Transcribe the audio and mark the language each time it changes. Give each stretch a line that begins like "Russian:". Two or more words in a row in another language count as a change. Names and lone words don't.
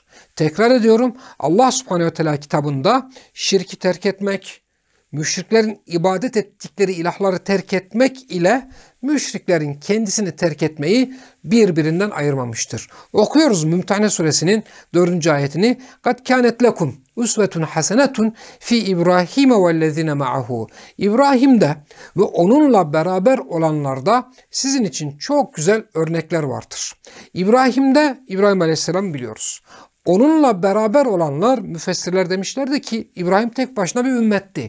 Turkish: Tekrar ediyorum, Allah subhanehu ve teala kitabında şirki terk etmek, müşriklerin ibadet ettikleri ilahları terk etmek ile müşriklerin kendisini terk etmeyi birbirinden ayırmamıştır. Okuyoruz Mümtehine suresinin 4. ayetini.
Arabic: قَدْ كَانَتْ لَكُمْ أسوة حسنة في إبراهيم والذين معه.
Turkish: İbrahim'de ve onunla beraber olanlarda sizin için çok güzel örnekler vardır. İbrahim Aleyhisselam biliyoruz. Onunla beraber olanlar, müfessirler demişlerdi ki İbrahim tek başına bir ümmetti.